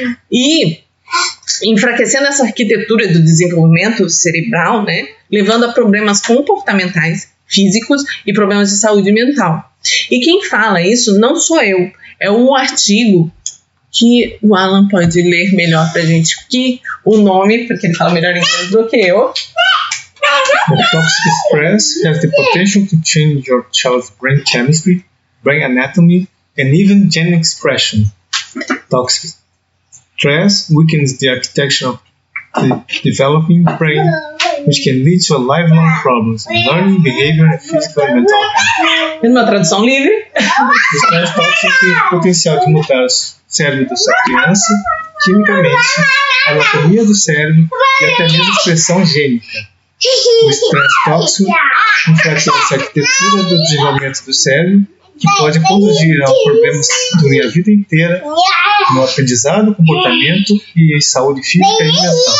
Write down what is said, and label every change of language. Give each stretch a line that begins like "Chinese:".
Portuguese: E enfraquecendo essa arquitetura do desenvolvimento cerebral, né, levando a problemas comportamentais, físicos e problemas de saúde mental. E quem fala isso não sou eu, é um artigo que o Alan pode ler melhor pra gente, que o nome, porque ele fala melhor inglês do que eu.
English: The toxic stress has the potential to change your child's brain chemistry, brain anatomy, and even gene expression. Toxic stress weakens the architecture of the developing brain, which can lead to lifelong problems in learning, behavior, and physical and mental health.
Portuguese: Numa tradução livre. O estresse tóxico tem o potencial de mudar o cérebro dessa criança, quimicamente, a anatomia do cérebro e até mesmo a expressão gênica. O estresse tóxico enfraquece a arquitetura do desenvolvimento do cérebro, que pode conduzir a problemas durante a vida inteira no aprendizado, comportamento e saúde física e mental.